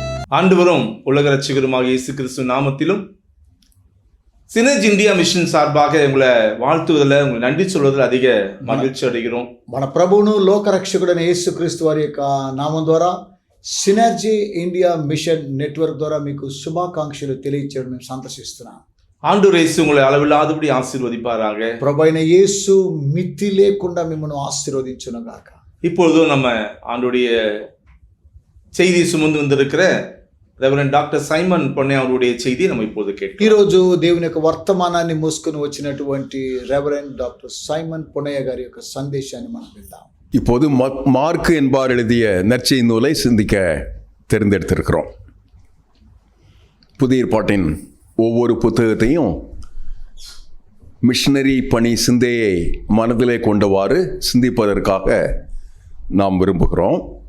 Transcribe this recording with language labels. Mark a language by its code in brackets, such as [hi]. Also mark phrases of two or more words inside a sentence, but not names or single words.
[ta] ஆண்டவரும் உலக ரட்சகருமாக இயேசு கிறிஸ்து நாமத்திலும் சினர்ஜி இந்தியா மிஷன் சார்பாக உங்களை வாழ்த்துவதில் உங்களை நன்றி சொல்வதில் அதிக மகிழ்ச்சி அடைகிறோம். [te] మన ప్రభువును లోక రక్షకుడైన యేసుక్రీస్తు వారి యొక్క నామం ద్వారా సినర్జీ ఇండియా మిషన్ నెట్వర్క్ ద్వారా మీకు శుభాకాంక్షలు తెలియజేయడం మేము సంతోషిస్తున్నాం. [ta] ஆண்டவர் இயேசு உங்களை அளவில்லாதபடி ஆசீர்வதிப்பாராக. [te] ప్రభు అయిన యేసు మితి లేకుండా మిమ్మల్ని ఆశీర్వదించును గాక. [ta] இப்பொழுதும் நம்ம ஆண்டவருடைய செய்தி சுமந்து வந்திருக்கிற ரெவரண்ட் டாக்టర్ సైమన్ పొన్నే அவருடைய செய்தி நம்ம இப்போது கேட்கிறோம். [te] ఈరోజు దేవుని యొక్క వర్తమానాన్ని మోసుకొని వచ్చినటువంటి రెవరెండ్ డాక్టర్ సైమన్ పొన్నయ్య గారి యొక్క సందేశాన్ని మనం విందాం. [ta] இப்போது மார்க்கு என்பார் எழுதிய நற்செய்தி நூலை சிந்திக்க தேர்ந்தெடுத்திருக்கிறோம். புதிய ஏற்பாட்டின் ஒவ்வொரு புத்தகத்தையும் மிஷனரி பணி சிந்தையை மனதிலே கொண்டவாறு சிந்திப்பதற்காக நாம் விரும்புகிறோம்.